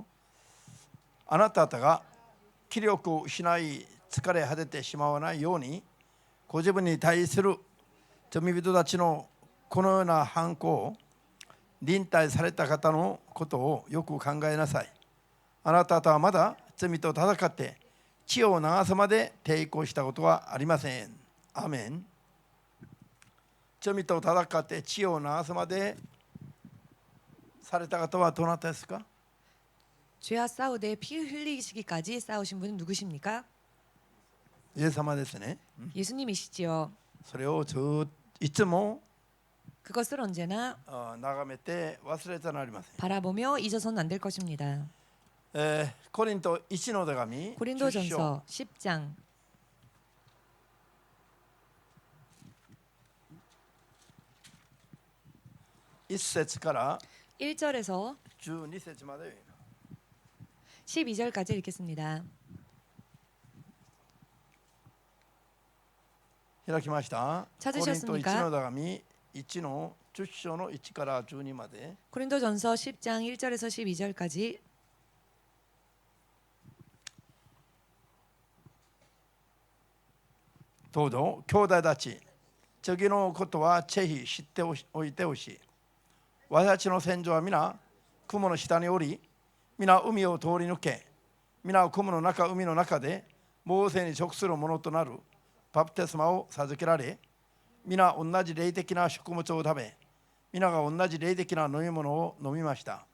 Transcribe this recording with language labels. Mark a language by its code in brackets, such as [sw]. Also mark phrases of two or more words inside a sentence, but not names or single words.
[ja] あなた方が気力を失い疲れ果ててしまわないように、ご自分に対する罪人たちのこのような犯行を忍耐された方のことをよく考えなさい。あなた方はまだ罪と戦って血を流すまで抵抗したことはありません。アーメン。罪と戦って血を流すまでされた方はどなたですか？ [ko] 죄와 싸우되 피 흘리시기까지 싸우신 분은 누구십니까? [ja] イエス様ですね。 [ko] 예수님이시지요. [ja] それをずっといつも [ko] 그것을 언제나 [ja] 眺めて忘れてはなりません。 [ko] 바라보며 잊어서는 안 될 것입니다. [ja] コリント1の手紙 [ko] 고린도전서 10장 [ja] 1 節から [ko] 1절에서 [ja] 12節まで [ko] 12절까지 읽겠습니다. [ja] 開きました。 [ko] 찾으셨습니까? [ja] コリント1の手紙1の10章の1から12まで [ko] 고린도전서 10장 1절에서 12절까지 [ja] どうぞ兄弟たち、次のことはぜひ知っておいてほしい。私たちの先祖は皆雲の下におり、皆海を通り抜け、皆雲の中、海の中でモーセに属するものとなるバプテスマを授けられ、皆同じ霊的な食物を食べ、皆が同じ霊的な飲み物を飲みました。